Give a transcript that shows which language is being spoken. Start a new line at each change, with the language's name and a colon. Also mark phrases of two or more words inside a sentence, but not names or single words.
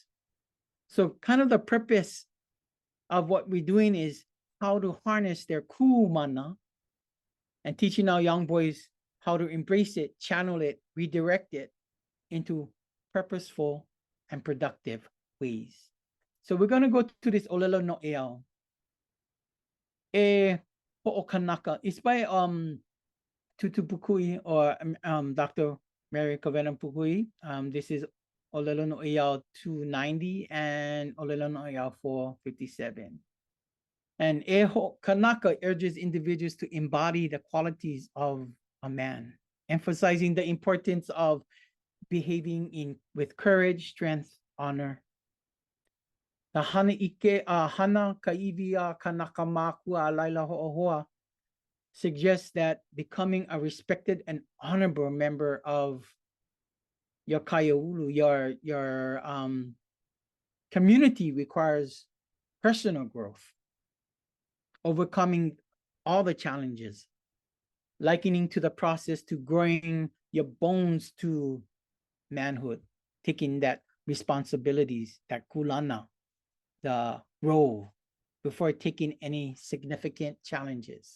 English: So kind of the purpose of what we're doing is how to harness their kumana and teaching our young boys how to embrace it, channel it, redirect it into purposeful and productive ways. So we're going to go to this
Hawaiian: Olelo no Eao.
English: Hoʻokanaka. It's by Tutu Pukui or Dr. Mary Kavelan Pukui. This is
Hawaiian: Olelo no Eao
English: 290 and
Hawaiian: Olelo no Eao
English: 457. And Hoʻokanaka urges individuals to embody the qualities of a man, emphasizing the importance of behaving with courage, strength, honor.
Hawaiian: The hana ike hana kaivia kanaka makua laila ho'ohua
English: suggests that becoming a respected and honorable member of your kaiaulu, your community, requires personal growth, overcoming all the challenges, likening to the process to growing your bones to manhood, taking that responsibilities, that kulana, the role, before taking any significant challenges.